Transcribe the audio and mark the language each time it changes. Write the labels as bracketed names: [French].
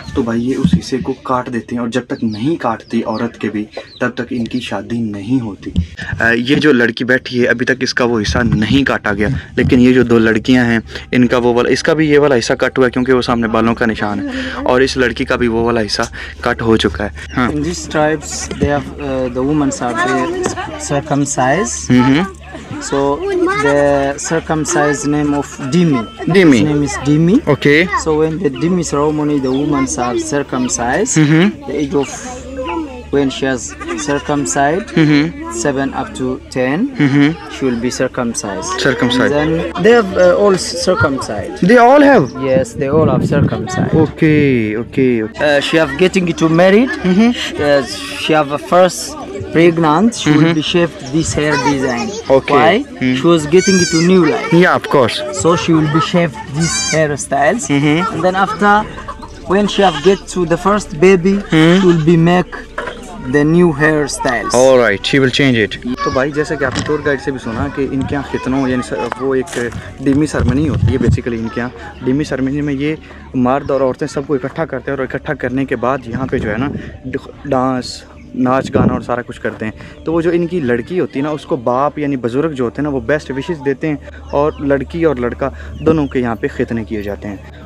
[Hindi] तो भाई ये उस हिस्से को काट देते हैं और जब तक नहीं काटती औरत के भी तब तक इनकी शादी नहीं होती। ये जो लड़की बैठी है अभी तक इसका वो हिस्सा नहीं काटा गया, लेकिन ये जो 2 लड़कियाँ हैं इनका वो वाला, इसका भी ये वाला हिस्सा कट हुआ है क्योंकि वो सामने बालों का निशान है, और इस लड़की का भी वो वाला हिस्सा कट हो चुका है। हाँ। [English] In these tribes, they have the women are circumcised. So the circumcised name of Dimi. His name is Dimi. Okay. So when the Dimi ceremony, the women are circumcised. The age of when she has circumcised 7 up to 10, she will be circumcised. Circumcised. And then they have all circumcised. They all have. Yes, they all have circumcised. Okay. She have getting to married. She have a first pregnant. She will be shaved this hair design. Okay. Why? She was getting into new life. Yeah, of course. So she will be shaved these hairstyles. And then after, when she have get to the first baby, she will be make the new hairstyles. All right, she will change it. [Hindi] तो भाई जैसे कि आपने tour guide से भी सुना कि इनके यहाँ खितनों यानी वो एक डिमी सेरेमनी होती है। बेसिकली इनके यहाँ डिमी सेरेमनी में ये मर्द और औरतें सबको इकट्ठा करते हैं और इकट्ठा करने के बाद यहाँ पे जो है ना डांस नाच गाना और सारा कुछ करते हैं। तो वो जो इनकी लड़की होती है ना उसको बाप यानी बुजुर्ग जो होते हैं ना वो बेस्ट विशेस देते हैं और लड़की और लड़का दोनों के यहाँ पे खितने किए जाते हैं।